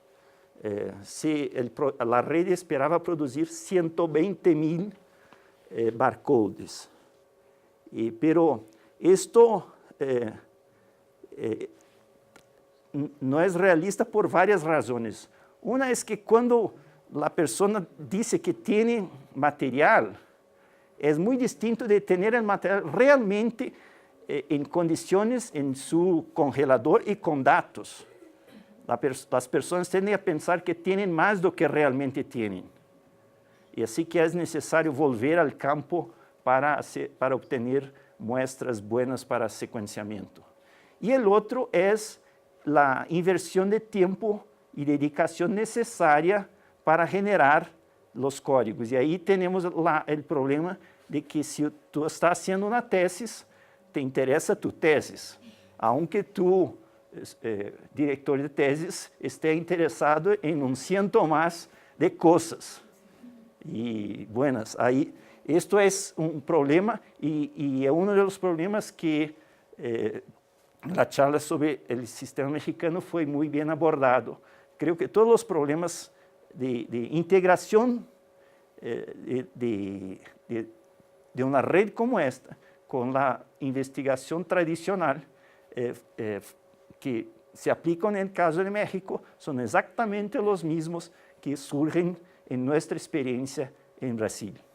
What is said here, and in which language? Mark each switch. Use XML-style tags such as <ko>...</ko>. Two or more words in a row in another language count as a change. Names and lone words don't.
<es>La red esperaba producir 120,000 barcodes, pero esto no es realista por varias razones. Una es que cuando la persona dice que tiene material, es muy distinto de tener el material realmente en condiciones en su congelador y con datos.</es> <pt>As pessoas tendem a pensar que têm mais do que realmente têm. E assim que é necessário volver ao campo para obter</pt> <es>muestras buenas</es> <pt>para sequenciamento. E o outro é a inversão de tempo e dedicação necessária para generar os códigos. E aí temos o problema de que se tu</pt> <es>estás haciendo</es> <pt>uma tesis, te interessa tu tesis, aunque tu, diretor de tesis, esté interessado em ciento mais de coisas. E, buenas, aí, isto é um problema e é um dos problemas que a charla sobre o sistema mexicano foi muito bem abordado. Creio que todos os problemas de integração de uma rede como esta, com a investigação tradicional, que se aplicam no caso de México, são exatamente os mesmos que surgem em nossa experiência em Brasil.</pt>